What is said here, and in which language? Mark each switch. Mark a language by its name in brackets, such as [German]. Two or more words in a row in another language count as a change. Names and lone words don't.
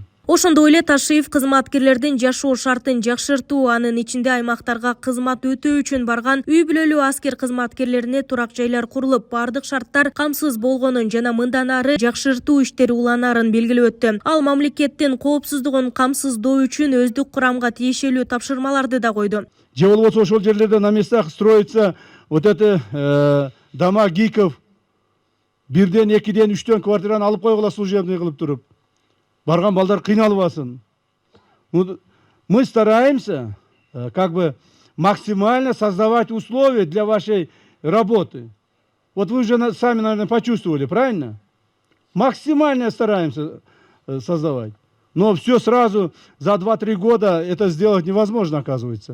[Kyrgyz] Ошондой эле Ташиев кызматкерлердин жашоо шартын жакшыртуу, анын ичинде аймактарга кызмат өтөө үчүн барган үй бүлөлүү аскер кызматкерлерине турак жайлар курулуп, бардык шарттар камсыз болгонун жана мындан ары жакшыртуу иштери уланарын белгилеп өттү. Ал мамлекеттин коопсуздугун камсыздоо үчүн өздүк курамга тиешелүү тапшырмаларды да койду. Же болбосо ошол жерлерде [Russian] на местах строится вот это дома гиков, [Kyrgyz] бирден, экиден, үчтөн квартираны алып койгула служебный кылып туруп. Барган балдар кыйналбасын. [Russian] Мы стараемся как бы максимально создавать условия для вашей работы. Вот вы уже сами, наверное, почувствовали, правильно? Максимально стараемся создавать. Но все сразу за 2-3 года это сделать невозможно, оказывается.